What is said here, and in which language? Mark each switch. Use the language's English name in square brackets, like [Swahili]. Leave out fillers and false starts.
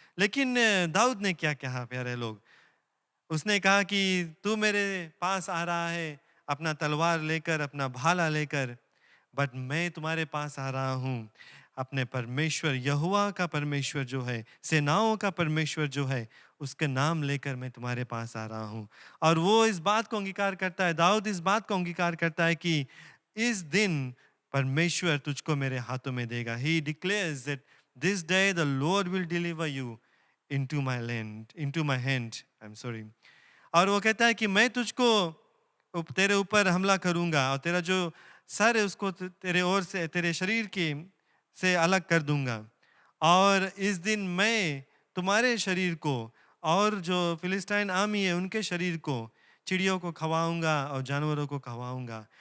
[Hindi] लेकिन दाऊद ने क्या कहा प्यारे लोग? उसने कहा कि तू मेरे पास आ रहा है अपना तलवार लेकर, अपना भाला लेकर, बट मैं तुम्हारे पास आ रहा हूँ अपने परमेश्वर यहोवा का परमेश्वर जो है, सेनाओं का परमेश्वर जो है, उसके नाम लेकर मैं तुम्हारे पास आ रहा हूँ। और वो इस बात को अंगीकार करता है, दाऊद इस बात को अंगीकार करता है कि इस दिन परमेश्वर तुझको मेरे हाथों में देगा। [English] He declares that this day the Lord will deliver you into my land, into my hand. I'm sorry. [Hindi] और वो कहता है कि मैं तुझको तेरे ऊपर हमला करूंगा और तेरा जो सर है उसको तेरे ओर से, तेरे शरीर की से अलग कर दूंगा। और इस दिन मैं तुम्हारे शरीर को और जो फिलिस्तीन आर्मी है उनके शरीर को, चिड़ियों को खवाऊंगा और जानवरों को खवाऊंगा।